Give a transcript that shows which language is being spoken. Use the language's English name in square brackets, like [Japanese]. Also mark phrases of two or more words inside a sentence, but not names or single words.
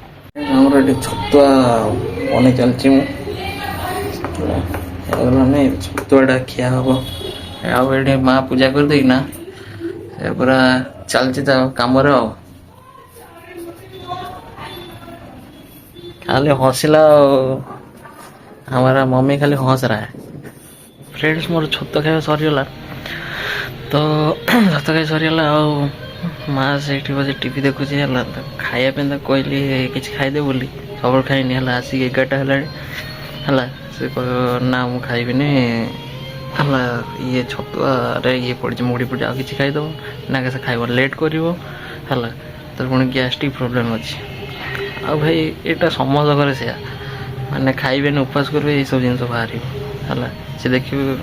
[Odia] ଆମର ଏଠି ଛତୁଆ ବନେଇ ଚାଲିଛି ମୁଁ ହେଇଗଲାଣି ଛତୁଆଟା ଖିଆ ହବ ଆଉ ଏଠି ମା ପୂଜା କରିଦେଇକିନା ସେ ପୁରା ଚାଲିଛି ତା କାମରେ ଆଉ। ଖାଲି ହସିଲା ଆଉ [Hindi] हमारा मम्मी खाली हंस रहा है। [Odia] ଫ୍ରେଣ୍ଡସ୍ ମୋର ଛତୁଆ ଖାଇବା ସରିଗଲା ତ ଛତୁଆ ଖାଇବା ସରିଗଲା ଆଉ ମାଆ ସେଇଠି ବସି ଟିଭି ଦେଖୁଛି ହେଲା ଖାଇବା ପାଇଁ ତାକୁ କହିଲି କିଛି ଖାଇଦେ ବୋଲି ସବୁବେଳେ ଖାଇନି ହେଲା ଆସିକି 11ଟା ହେଲାଣି ହେଲା ସେ କହିବ ନା ମୁଁ ଖାଇବିନି ହେଲା ଇଏ ଛତୁଆରେ ଇଏ ପଡ଼ିଛି ମୁଢ଼ି ପଡ଼ିଛି ଆଉ କିଛି ଖାଇଦେବ ନା ସେ ଖାଇବ ଲେଟ୍ କରିବ ହେଲା ତ ପୁଣି [English] gastric problem [Odia] ଅଛି ଆଉ ଭାଇ ଏଇଟା ସମସ୍ତଙ୍କର ସେୟା ମାନେ ଖାଇବେନି ଉପାସ କରିବେ ଏଇସବୁ ଜିନିଷ ବାହାରିବ ହେଲା ସେ ଦେଖିବେ